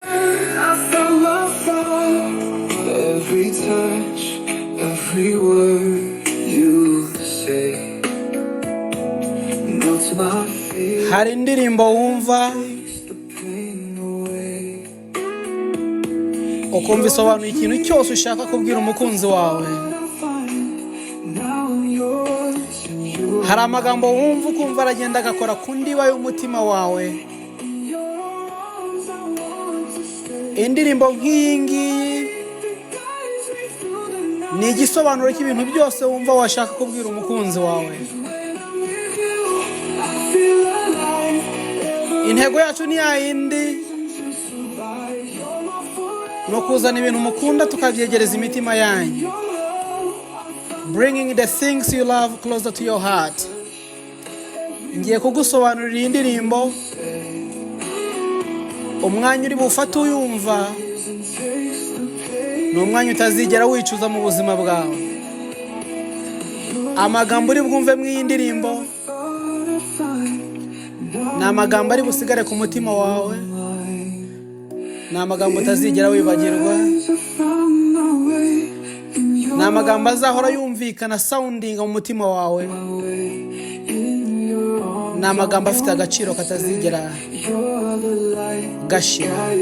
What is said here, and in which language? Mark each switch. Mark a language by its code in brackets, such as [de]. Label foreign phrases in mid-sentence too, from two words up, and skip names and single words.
[en] I felt love from every touch, every word you say. Melts my fear, [rw] Hari indirimbo wumva, [en] takes the pain away. [rw] ukumva isobanuye ikintu cyose ushaka kubwira umukunzi wawe. [en] Now I'm yours, and you're [rw] Hari amagambo wumva ukumva aragenda agakora ku ndiba y'umutima wawe. Indirimbo nk'iyi ngiyi ni igisobanuro cy'ibintu byose wumva washaka kubwira umukunzi wawe. Intego yacu ni ya yindi, ni ukuzana ibintu mukunda tukabyegereza imitima yanyu. [en] Bringing the things you love closer to your heart. [rw] Ngiye kugusobanurira iyi ndirimbo. Umwanya uri bufate uyumva, ni umwanya utazigera wicuza mu buzima bwawe. Amagambo uri bwumve mu iyi ndirimbo, ni amagambo ari busigare ku mutima wawe, ni amagambo utazigera wibagirwa, ni amagambo azahora yumvikana sounding mu mutima wawe, ni amagambo afite agaciro katazigera gashira.